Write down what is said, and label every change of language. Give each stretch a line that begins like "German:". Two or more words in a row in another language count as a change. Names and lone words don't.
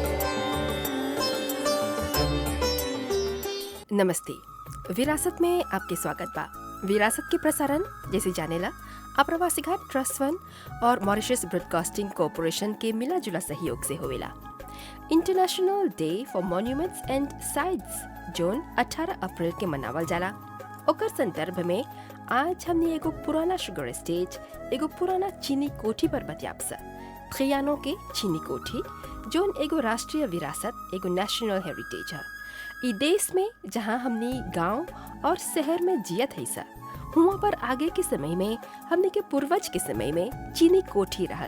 Bhojpuri: नमस्ते, विरासत में आपके स्वागत बा। विरासत के प्रसारण जैसे जानेला अप्रवासी घाट ट्रस्ट फंड और मॉरिशस ब्रॉडकास्टिंग कॉरपोरेशन के मिला जुला सहयोग से होवेला।
English: International Day for Monuments and Sites
Bhojpuri: जोन 18 अप्रैल के मनावल जाला। ओकर संदर्भ में आज हमने एगो पुराना
English: sugar estate
Bhojpuri: एगो पुराना चीनी कोठी पर बतियाब सा। त्रियानो के चीनी कोठी जोन एगो राष्ट्रीय विरासत एगो
English: national heritage
Bhojpuri: है। ई देश में जहाँ हमने गांव और शहर में जियत है सा हुआ पर आगे के समय में हमने के पूर्वज के समय में चीनी कोठी रहल।